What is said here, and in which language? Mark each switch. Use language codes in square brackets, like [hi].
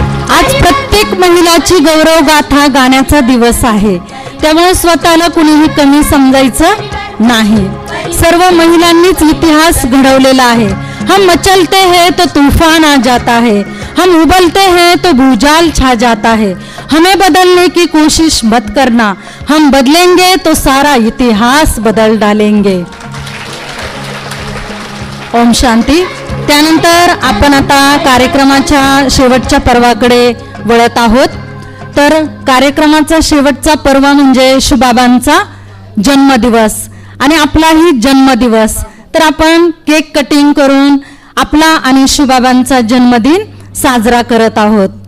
[mr] आज प्रत्येक महिलाची गौरव गाथा गाण्याचा दिवस आहे, त्यामुळे स्वतःला कुणीही कमी समजायचं नाही। सर्व महिलांनीच इतिहास घडवलेला आहे। [hi] हम मचलते हैं तो तूफान आ जाता है, हम उबलते हैं तो भूजाल छा जाता है। हमें बदलने की कोशिश मत करना, हम बदलेंगे तो सारा इतिहास बदल डालेंगे। ओम शांती। [mr] त्यानंतर आपण आता कार्यक्रमाच्या शेवटच्या पर्वाकडे वळत आहोत। तर कार्यक्रमाचा शेवटचा पर्व म्हणजे शिवबाबांचा जन्मदिवस आणि आपलाही जन्मदिवस. तर आपण केक कटिंग करून आपला आणि शिवबाबांचा जन्मदिन साजरा करत आहोत.